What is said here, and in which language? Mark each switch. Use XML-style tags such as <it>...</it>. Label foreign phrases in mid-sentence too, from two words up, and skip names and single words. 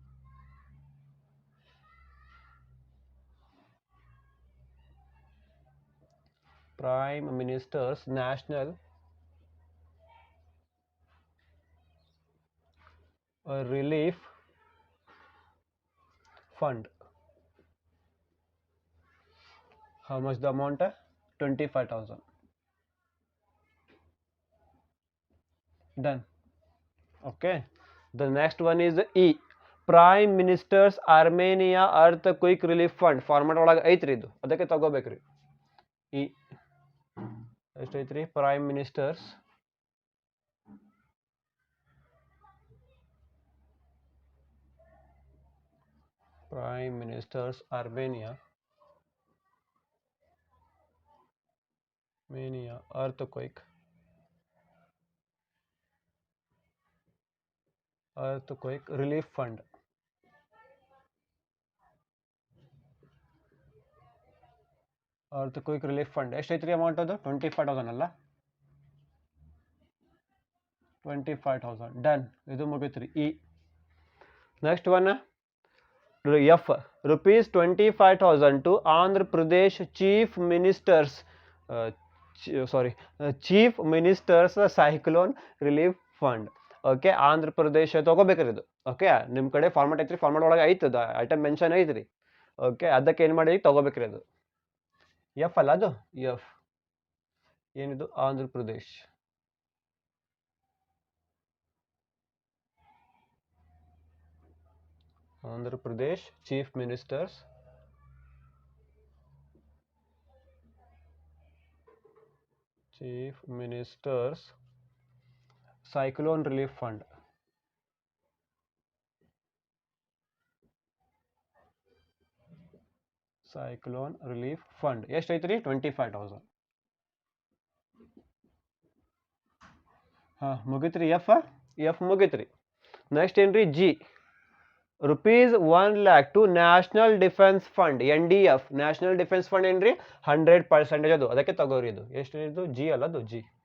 <en>national relief fund how much the amount 25,000 done okay the next one is E prime minister's armenia earthquake relief fund format</en> <kn>ಒಳಗೆ ಐತ್ರಿ ಇದು ಅದಕ್ಕೆ ತಗೋಬೇಕ್ರಿ E ಎಷ್ಟು ಐತ್ರಿ</kn> <en>prime minister's armenia earthquake relief fund</en> <kn>ಎಷ್ಟೈತ್ರಿ ಅಮೌಂಟ್ ಅದು 25,000 ಅಲ್ಲ 25,000 ಡನ್ ಇದು ಮುಗಿತ್ರಿ ಇ</kn> <en>next one</en> <kn>ಎಫ್</kn> <en>rupees 25,000 to Andhra Pradesh chief minister's cyclone relief fund</en> <kn>ಓಕೆ ಆಂಧ್ರ ಪ್ರದೇಶ ತಗೋಬೇಕ್ರಿ ಇದು ಓಕೆ ನಿಮ್ಮ ಕಡೆ ಫಾರ್ಮೆಟ್ ಐತ್ರಿ ಫಾರ್ಮೆಟ್ ಒಳಗೆ ಐತದ</kn> <en>item mention</en> <kn>ಐತ್ರಿ ಓಕೆ ಅದಕ್ಕೆ ಏನು ಮಾಡಿ ತಗೋಬೇಕ್ರಿ ಅದು ಎಫ್ ಅಲ್ಲ ಅದು ಎಫ್ ಏನಿದು ಆಂಧ್ರ</kn> <en>Pradesh chief minister's cyclone relief fund</en> <kn>ಎಷ್ಟೈತ್ರಿ 25,000 ಮುಗಿತ್ರಿ ಎಫ್ ಮುಗಿತ್ರಿ ನೆಕ್ಸ್ಟ್ ಏನ್ರಿ ಜಿ</kn> <en>rupees 1 lakh to</en> <kn>ನ್ಯಾಷನಲ್ ಡಿಫೆನ್ಸ್ ಫಂಡ್ NDF ನ್ಯಾಷನಲ್ ಡಿಫೆನ್ಸ್ ಫಂಡ್ ಏನ್ರಿ 100% ಅದು ಅದಕ್ಕೆ ತಗೋರಿ ಇದು ಎಷ್ಟು ಇದು ಜಿ ಅಲ್ಲ ಅದು ಜಿ</kn>